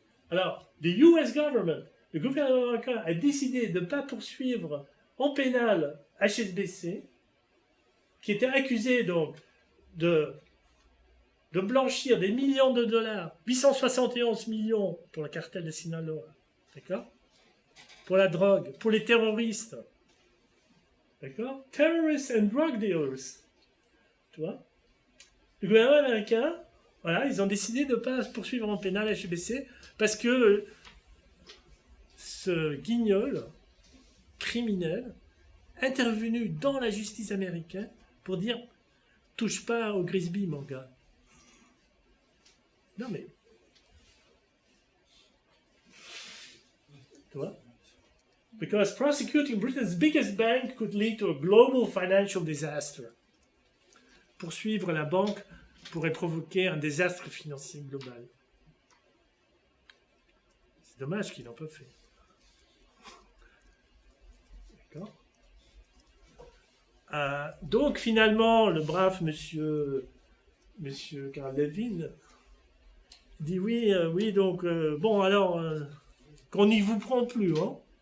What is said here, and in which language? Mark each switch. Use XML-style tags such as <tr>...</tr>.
<fr>Alors,</fr> <en>the US government,</en> <fr>le gouvernement américain a décidé de ne pas poursuivre en pénal HSBC, qui était accusé donc de blanchir des millions de dollars, 871 millions pour le cartel de Sinaloa, d'accord? Pour la drogue, pour les terroristes, d'accord?</fr> <en>Terrorists and drug dealers.</en> <fr>Tu vois? Le gouvernement américain, voilà, ils ont décidé de ne pas poursuivre en pénal HSBC parce que ce guignol criminel intervenu dans la justice américaine pour dire touche pas au Grisby, mon gars. Non mais, tu vois?</fr> <en>Because prosecuting Britain's biggest bank could lead to a global financial disaster.</en> <fr>Poursuivre la banque pourrait provoquer un désastre financier global. C'est dommage qu'ils n'ont pas fait. D'accord? Donc finalement, le brave monsieur Carl Levin dit oui, donc bon alors qu'on n'y vous prend plus, hein.</fr>